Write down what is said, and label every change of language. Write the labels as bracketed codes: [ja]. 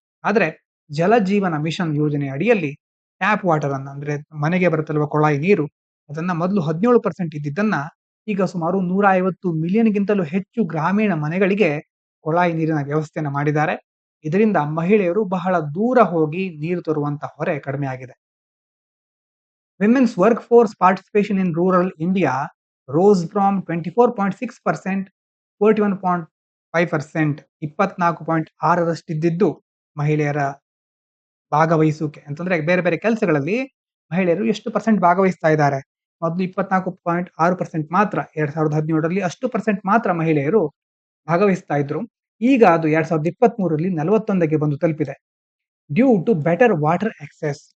[kn] ಆದ್ರೆ ಜಲ ಜೀವನ ಮಿಷನ್ ಯೋಜನೆ ಅಡಿಯಲ್ಲಿ ಟ್ಯಾಪ್ ವಾಟರ್ ಅನ್ನ ಅಂದ್ರೆ ಮನೆಗೆ ಬರುತ್ತಲ್ವಾ ಕೊಳಾಯಿ ನೀರು, ಅದನ್ನ ಮೊದಲು 17% ಇದ್ದಿದ್ದನ್ನ ಈಗ ಸುಮಾರು 150 ಮಿಲಿಯನ್‌ಗಿಂತಲೂ ಹೆಚ್ಚು ಗ್ರಾಮೀಣ ಮನೆಗಳಿಗೆ ಕೊಳಾಯಿ ನೀರಿನ ವ್ಯವಸ್ಥೆಯನ್ನ ಮಾಡಿದ್ದಾರೆ. ಇದರಿಂದ ಮಹಿಳೆಯರು ಬಹಳ ದೂರ ಹೋಗಿ ನೀರು ತರುವಂತ ಹೊರೆ ಕಡಿಮೆ ಆಗಿದೆ. [en] Women's workforce participation in rural India rose from 24.6% 41.5%. [kn] 24.6% ಮಹಿಳೆಯರ ಭಾಗವಹಿಸುವಿಕೆ ಅಂತಂದ್ರೆ ಬೇರೆ ಬೇರೆ ಕೆಲಸಗಳಲ್ಲಿ ಮಹಿಳೆಯರು ಎಷ್ಟು ಪರ್ಸೆಂಟ್ ಭಾಗವಹಿಸ್ತಾ ಇದ್ದಾರೆ. ಮೊದಲು 24.6% ಮಾತ್ರ 2017ರಲ್ಲಿ ಅಷ್ಟು ಪರ್ಸೆಂಟ್ ಮಾತ್ರ ಮಹಿಳೆಯರು ಭಾಗವಹಿಸ್ತಾ ಇದ್ರು. ಈಗ ಅದು 2023ರಲ್ಲಿ 41ಗೆ ಬಂದು ತಲುಪಿದೆ. [en] Due to better water access.